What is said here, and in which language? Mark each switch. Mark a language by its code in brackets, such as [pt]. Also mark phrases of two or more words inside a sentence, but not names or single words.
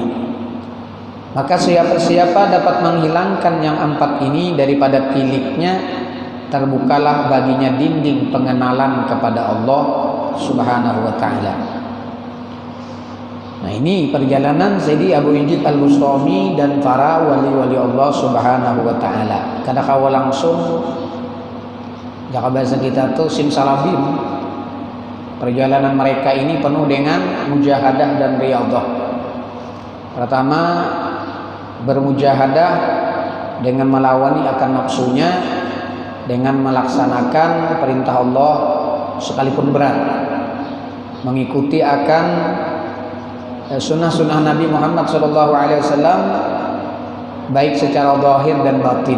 [id] Maka siapa dapat menghilangkan yang 4 ini daripada tiliknya, terbukalah baginya dinding pengenalan kepada Allah Subhanahu wa ta'ala. Nah, ini perjalanan Sayyidi Abu Yazid Al-Bustami dan para wali-wali Allah Subhanahu wa ta'ala. [bjn] Kada kawa langsung jaka bahasa kita tuh simsalabim. [id] Perjalanan mereka ini penuh dengan mujahadah dan riyadhah. Pertama, bermujahadah dengan melawani akan nafsunya, dengan melaksanakan perintah Allah sekalipun berat, mengikuti akan sunnah-sunnah Nabi Muhammad SAW, baik secara zahir dan batin.